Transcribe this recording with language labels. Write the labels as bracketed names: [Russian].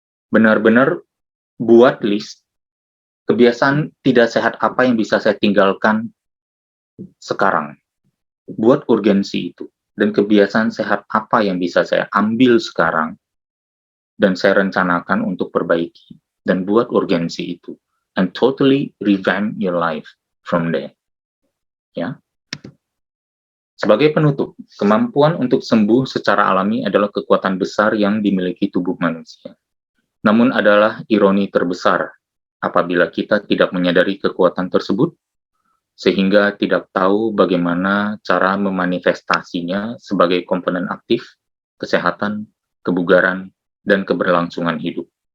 [Indonesian] Benar-benar buat list kebiasaan tidak sehat apa yang bisa saya tinggalkan sekarang. Buat urgensi itu. Dan kebiasaan sehat apa yang bisa saya ambil sekarang dan saya rencanakan untuk perbaiki. Dan buat urgensi itu. [English] And totally revamp your life from there. Ya. [Indonesian] Sebagai penutup, kemampuan untuk sembuh secara alami adalah kekuatan besar yang dimiliki tubuh manusia. Namun adalah ironi terbesar apabila kita tidak menyadari kekuatan tersebut, sehingga tidak tahu bagaimana cara memanifestasinya sebagai komponen aktif, kesehatan, kebugaran, dan keberlangsungan hidup.